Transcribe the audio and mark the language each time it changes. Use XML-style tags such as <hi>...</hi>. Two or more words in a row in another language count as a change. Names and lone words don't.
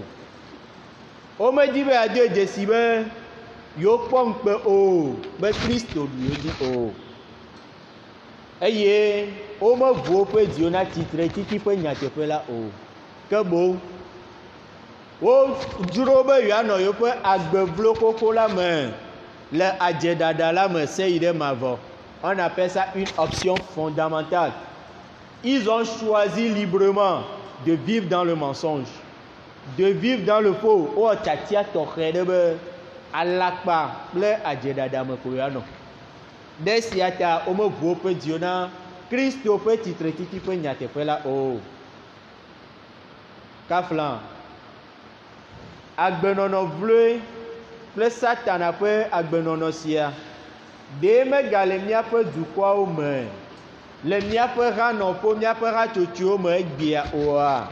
<ee>Womedi be yeado dzesi be yewokpɔ ŋukpe o, be Kristo ɖu yewo dzi o. Eye womeʋu woƒe dziwo na tsitre titi ƒe nyateƒe la o. Ke boŋ wodzro be yewoanɔ yewoƒe agbevlo koko la me le adzeɖaɖa la me se yi ɖe mavɔ.</ee> <fr>On appelle ça une option fondamentale. Ils ont choisi librement de vivre dans le mensonge, de vivre dans le faux.</fr> <ee>O tsatia tɔxɛ ɖe be alakpa kple adzeɖaɖa me ko yewoanɔ. Ɖe sia ta womeʋu woƒe dziwo na Kristo ƒe tsitretiti ƒe nyateƒe la o. Kafla agbenɔnɔ vloe kple Satana ƒe agbenɔnɔ sia ɖe megale míaƒe dukɔawo me, le míaƒe hanɔƒo, míaƒe hatsotsowo me egbea oa?</ee>